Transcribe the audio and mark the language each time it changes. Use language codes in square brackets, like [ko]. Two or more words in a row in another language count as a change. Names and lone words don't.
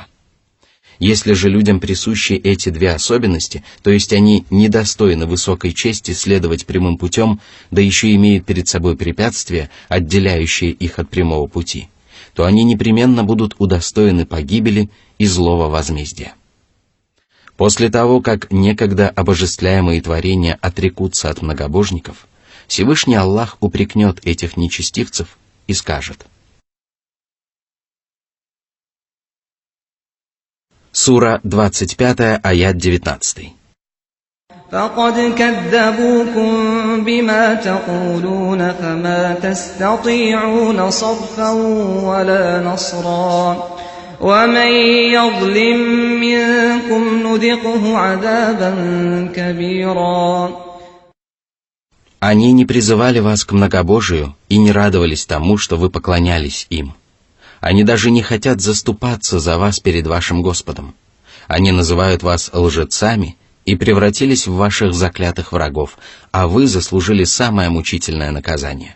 [ru] Если же людям присущи эти две особенности, то есть они недостойны высокой чести следовать прямым путем, да еще имеют перед собой препятствия, отделяющие их от прямого пути, то они непременно будут удостоены погибели и злого возмездия. После того, как некогда обожествляемые творения отрекутся от многобожников, Всевышний Аллах упрекнет этих нечестивцев и скажет: Сура 25, аят 19. [ar] فقد كذبوكم بما تقولون فما تستطيعون صرفا ولا نصرا ومن يظلم منكم نذقه عذابا كبيرا. [ru] Они не призывали вас к многобожию и не радовались тому, что вы поклонялись им. Они даже не хотят заступаться за вас перед вашим Господом. Они называют вас лжецами и превратились в ваших заклятых врагов, а вы заслужили самое мучительное наказание.